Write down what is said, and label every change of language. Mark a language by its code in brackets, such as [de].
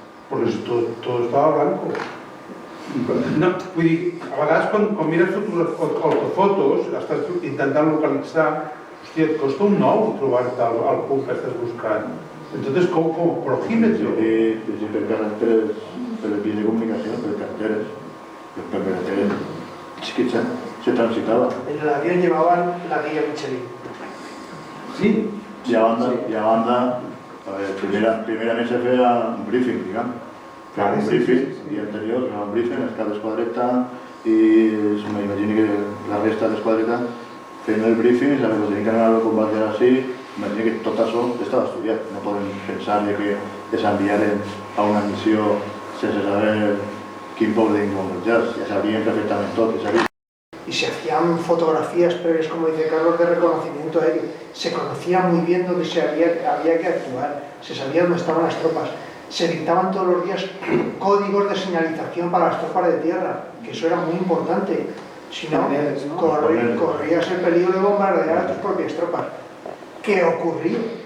[es] Porque todo estaba blanco. [ca] No, vull dir, a vegades quan mires fotos, estàs intentant localitzar, hòstia, et costa un nou trobar-te el punt que estàs buscant. [es] Entonces, ¿cómo prohíbes? [ca] Sí, per carreteres, per vies de comunicació, per carreteres, per carreteres, sí que se transitava. [es] En el avión llevaban la guía Michelin. Sí? [ca] I a banda, a veure, primerament se feia un briefing, diguem. Claro, un briefing, el dia anterior, un briefing, es cada esquadreta i m'imagino que la resta d'esquadreta fent el briefing, saber que tenien que anar a combatir així, m'imagino que tot això estava estudiat. No podem pensar que s'enviaren a una missió sense saber quin poble tenien que bombardejar, ja sabien perfectament tot, ja sabien. [es] Y se hacían fotografías previas, como dice Carlos, de reconocimiento a ello. Se conocía muy bien dónde había que actuar, se sabía dónde estaban las tropas. Se dictaban todos los días códigos de señalización para las tropas de tierra, que eso era muy importante. Si no, corrías el peligro de bombardear a tus propias tropas. ¿Qué ocurrió?